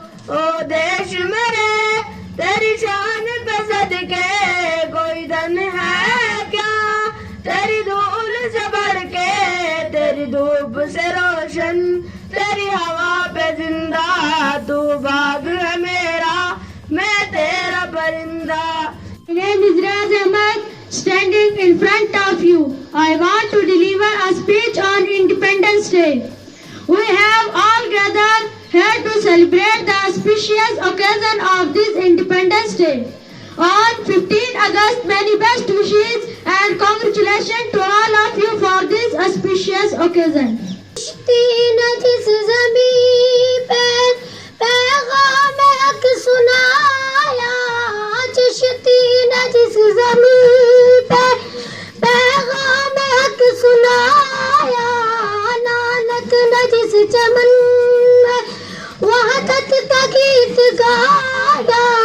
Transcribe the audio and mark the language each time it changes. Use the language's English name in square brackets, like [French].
[Hindi] ओ देश मेरे तेरी शान पे सदके कोई धन है क्या, तेरी धूल से बढ़ के, तेरी धूप से रोशन, तेरी हवा पे जिंदा, तू बाग है मेरा, मैं तेरा परिंदा। [English] My name is Raz Ahmed, standing in front of you. I want to deliver a speech on Independence Day. We have all gathered here to celebrate the auspicious occasion of this Independence Day. On 15 August, many best wishes and congratulations to all of you for this auspicious occasion. [Hindi] जिस ज़मीं पे पैगाम हक सुनाया, चिश्ती ने जिस ज़मीं पे पैगाम हक सुनाया, नानक ने जिस चमन में वहदत का गीत गाया,